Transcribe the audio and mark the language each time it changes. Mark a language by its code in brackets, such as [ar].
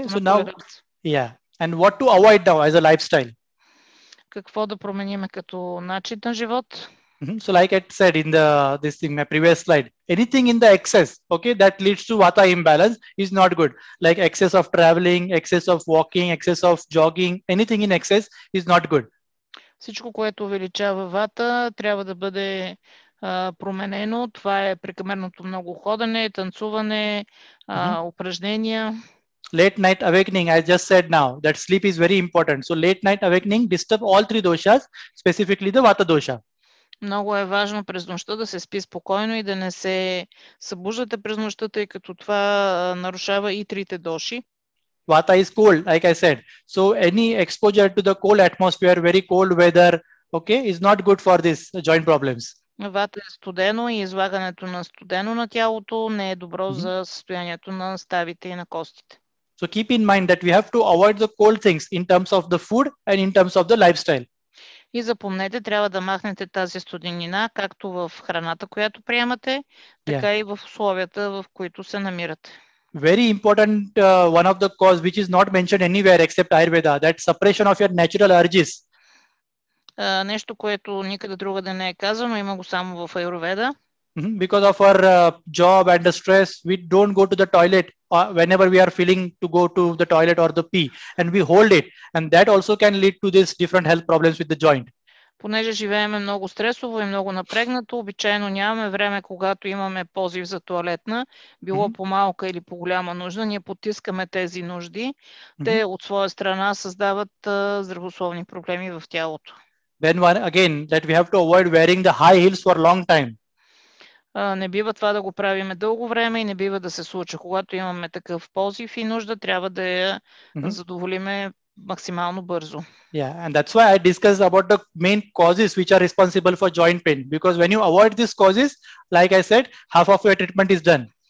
[en] Okay, so [bg] на [en] now, [bg] толеранс. [en] yeah, and what to avoid now as a lifestyle? [bg] Какво да промениме като начин на живот? [en] So like I said in this thing, my previous slide, anything in the excess, okay, that leads to vata imbalance is not good. Like excess of traveling, excess of walking, excess of jogging, anything in excess is not good. [bg] Всичко, което увеличава вата, трябва да бъде променено. Това е прекомерното много ходене, танцуване, упражнения. [en] Late night awakening, I just said now that sleep is very important. So late night awakening disturb all three doshas, specifically the vata dosha. [bg] Много е важно през нощта да се спи спокойно и да не се събуждате през нощта, тъй като това нарушава и трите доши. [en] Vata is cold, like I said. So any exposure to the cold atmosphere, very cold weather, okay, is not good for this joint problems. [bg] Вата е студено и излагането на студено на тялото не е добро за състоянието на ставите и на костите. [en] So keep in mind that we have to avoid the cold things in terms of the food and in terms of the lifestyle. [bg] И запомнете, трябва да махнете тази студенина, както в храната, която приемате, така и в условията, в които се намирате. [en] Very important, one of the cause which is not mentioned anywhere except Ayurveda, that suppression of your natural urges. [bg] Нещо, което никъде другаде не е казано, има го само в Аюрведа. [en] Because of our job and the stress, we don't go to the toilet whenever we are feeling to go to the toilet or the pee, and we hold it, and that also can lead to this different health problems with the joint. [bg] Понеже живееме много стресово и много напрегнато, обичайно нямаме време, когато имаме позив за тоалетна, било по малка или по голяма нужда, ние потискаме тези нужди. Те от своя страна създават здравословни проблеми в тялото. [en] Then again, that we have to avoid wearing the high heels for long time. [bg] Не бива това да го правиме дълго време и не бива да се случва. Когато имаме такъв позив и нужда, трябва да я задоволиме максимално бързо. [en] Yeah, and that's why I discussed about the main causes which are responsible for joint pain. Because when you avoid these causes, like I said, half of your treatment is done.